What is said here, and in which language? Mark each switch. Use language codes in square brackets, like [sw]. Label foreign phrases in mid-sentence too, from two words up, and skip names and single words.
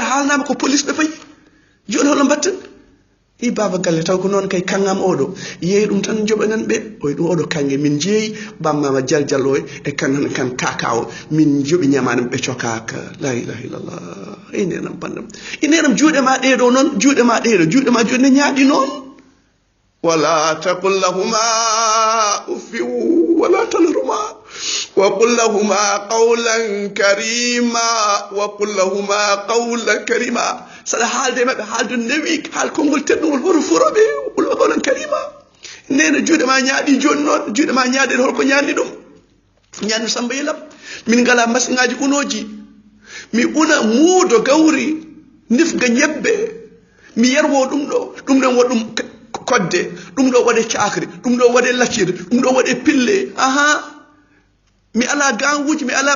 [ff] haalnama ko police ɓe fayi joni hono mbatten i baba galle taw ko noon kay kangam oɗo yeeyi ɗum tan joɓanen ɓe oy ɗum oɗo kange min jeeyi bammama jaljallo e kan kan kakawo min joɓi ñamani ɓe cokaka [ar] لا إله إلا الله [ff] inenam bandam inenam juuɗe ma ɗeɗo noon juuɗe ma joni ne ñaaɗi noon [ar] ولا تقل لهما أف ولا تنهرهما وقل لهما قولا [ff] karima saɗa haalde maɓɓe haalde newi haal konngol teddugol hoto furoɓe [ar] قولا كريما [ff] nene juuɗe ma ñaaɗi joni noon juuɗe ma ñaaɗi holko ñaanni ɗum ñaanni samba yilam min ngala masiŋaji unoji mi una muudo gawri nifga ñebbe mi yerwo ɗum ɗon waɗa ɗum kodde ɗum ɗo waɗe cakri ɗum ɗo waɗe laccire ɗum ɗo waɗe pille aha mi ala ganguji mi ala